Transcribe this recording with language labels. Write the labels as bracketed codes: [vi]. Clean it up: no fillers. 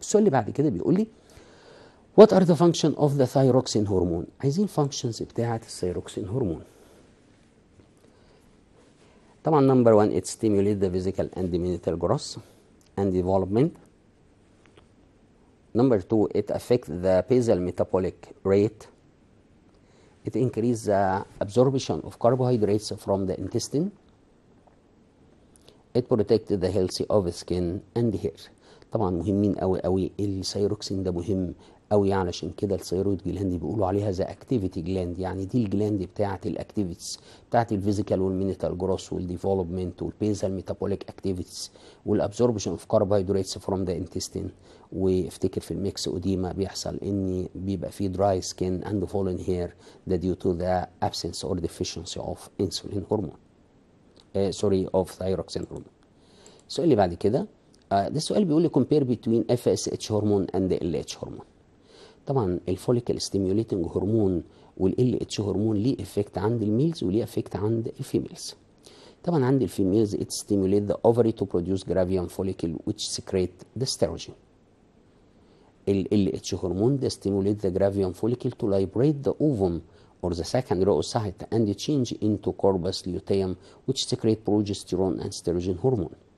[ar] السؤال اللي بعد كده بيقول لي [en] What are the function of the thyroxine hormone؟ عايزين functions بتاعة الثيروكسين هرمون. طبعا number one it stimulates the physical and mental growth and development. Number two it affects the basal metabolic rate. It increases the absorption of carbohydrates from the intestine. It protects the health of skin and hair. [ar] طبعا مهمين قوي قوي، الثيروكسين ده مهم قوي، علشان كده الثيرويد جلاند بيقولوا عليها [en] the activity gland, [ar] يعني دي الجلاند بتاعه الاكتيفيتيز بتاعه الفيزيكال والمينيتال جروث والديفلوبمنت والبيزال ميتابوليك اكتيفيتيز والابزوربشن اوف كاربوهيدراتس فروم ذا انتستين. [en] وافتكر في الميكس اوديما [ar] بيحصل ان بيبقى فيه [en] Dry skin and fallen hair, ده due to the absence or deficiency of insulin hormone of thyroxine hormone. [ar] السؤال اللي بعد كده ده السؤال بيقول لي [en] compare between FSH hormone and LH hormone. [ar] طبعا الفوليكل ستيميوليتنج هرمون والال اتش هرمون ليه افكت عند الميلز وليه افكت عند الفيميلز. طبعا عند الفيميلز [en] it stimulate the ovary to produce gravium follicle which secrete the estrogen. [ar] ال اتش هرمون ده [en] stimulate the gravium follicle to liberate the ovum or the secondary oocyte and change into corpus luteum which secrete progesterone and estrogen hormone.